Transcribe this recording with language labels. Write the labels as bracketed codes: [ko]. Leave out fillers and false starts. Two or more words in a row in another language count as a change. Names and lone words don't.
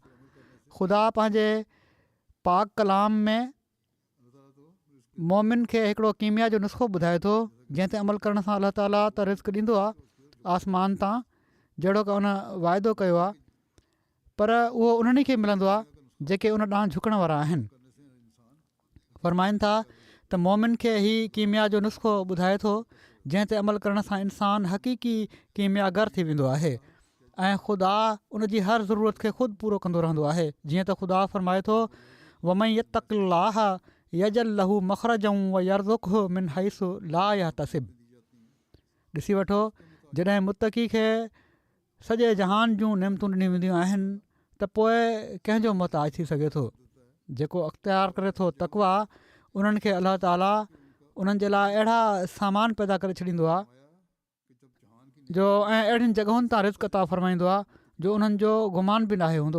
[sd] ख़ुदा पंहिंजे पाक कलाम में मोमिन खे हिकिड़ो कीमिया जो नुस्ख़ो ॿुधाए थो जंहिं ते अमल करण सां अलाह ताला त रिज़्क़ ॾींदो आहे आसमान तां जहिड़ो की उन वाइदो कयो आहे, पर उहो उन्हनि खे मिलंदो आहे जेके उन ॾांहुं झुकण वारा आहिनि। फ़रमाइनि था त मोमिन खे ही कीमिया जो नुस्ख़ो ॿुधाए थो जंहिं ते अमल करण सां इंसानु हक़ीक़ी कीमियागर थी वेंदो आहे ऐं ख़ुदा उन जी हर ज़रूरत खे ख़ुदि पूरो कंदो रहंदो आहे। जीअं त ख़ुदा फ़रमाए थो [ar] ومن يتق الله يجعل له مخرجا ويرزقه من حيث لا يحتسب. [sd] ॾिसी वठो, जॾहिं मुतक़ी खे सॼे जहान जूं नेमतूं ॾिनियूं वेंदियूं आहिनि त पोइ कंहिंजो मुहताज थी सघे थो। जेको अख़्तियार करे थो तक़वा, उन्हनि खे अलाह ताला उन्हनि जे लाइ अहिड़ा सामान पैदा करे छॾींदो आहे जो ऐं अहिड़ियुनि जॻहियुनि तां रिज़्क़ अता फ़रमाईंदो आहे जो उन्हनि जो गुमान बि नाहे हूंदो।